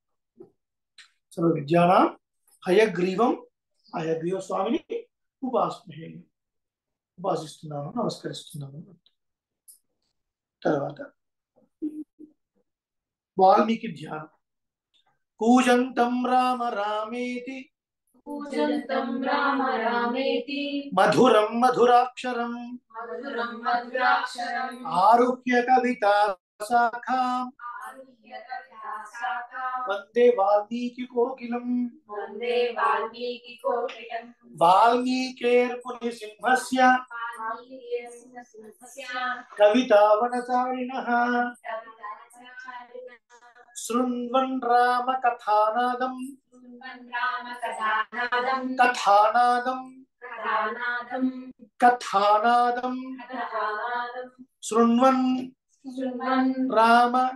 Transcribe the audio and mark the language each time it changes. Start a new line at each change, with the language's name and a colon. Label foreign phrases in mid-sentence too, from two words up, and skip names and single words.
Sanskrit: సర్వ విద్యానాం హయగ్రీవం, హయగ్రీవ స్వామిని ఉపాస్మహే,
Telugu: ఉపాసిస్తున్నాను, నమస్కరిస్తున్నాను. తర్వాత వాల్మీకి ధ్యానం.
Sanskrit: కూజంతం రామ రామేతి पूजन्तं राम रामेति మధురం మధురాక్షరం मधुरं मधुराक्षरम् ఆరుహ్య కవితా శాఖాం వందే వాల్మీకి కోకిలం वन्दे वाल्मीकिकोकिलं వాల్మీకేర్ముని సింహస్య కవితావనచారిణః శృణ్వన్ రామ కథానాదం కథానాదం శృణ్వన్ రామ